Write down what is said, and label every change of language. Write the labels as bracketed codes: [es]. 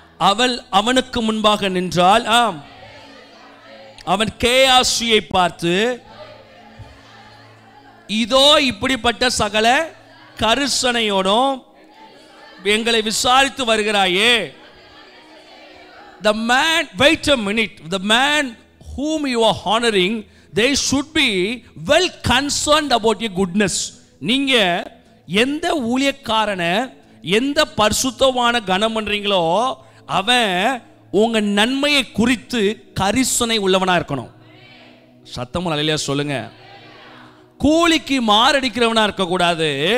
[ta] அவள் அவனுக்கு முன்பாக நின்றாள். அவன் கேயாசியை பார்த்து, இதோ இப்படிப்பட்ட சகல கரிசனையோடும் எங்களை விசாரித்து வருகிறாயே, [en] the man, wait a minute, the man whom you are honoring, they should be well concerned about your goodness. [ta] நீங்க எந்த ஊழியக்காரனை எந்த பரிசுத்தமான கனம் பண்றீங்களோ அவன் உங்க நன்மையை குறித்து கரிசனை உள்ளவனா இருக்கணும். சத்தமும் அல்லேலூயா சொல்லுங்க. கூலிக்கு மாரடிக்கிறவனா இருக்க கூடாது.